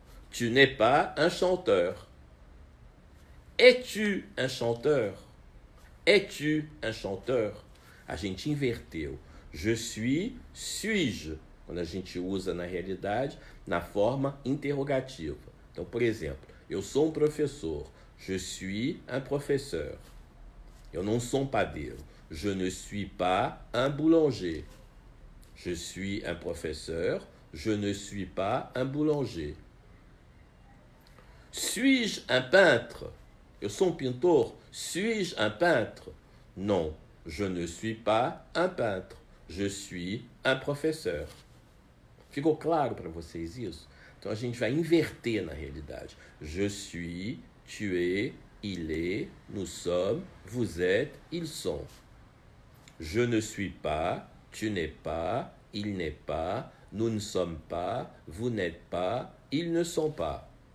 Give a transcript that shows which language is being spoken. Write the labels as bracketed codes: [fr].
[fr] Tu n'es pas un chanteur. Es-tu un chanteur? Es-tu un chanteur? [pt] A gente inverteu. [fr] Je suis-je? [pt] Quando a gente usa na realidade, na forma interrogativa. Então, por exemplo, eu sou um professor. [fr] Je suis un professeur. [pt] Eu não sou um padeiro. [fr] Je ne suis pas un boulanger. Je suis un professeur. Je ne suis pas un boulanger. Suis-je un peintre? [pt] Eu sou um pintor. [fr] Suis-je un peintre? Non, je ne suis pas un peintre. Je suis un professeur. [pt] Ficou claro para vocês isso? Então a gente vai inverter na realidade. [fr] Je suis, tu es, il est, nous sommes, vous êtes, ils sont. Je ne suis pas, tu n'es pas, il n'est pas, nous ne sommes pas, vous n'êtes pas, ils ne sont pas.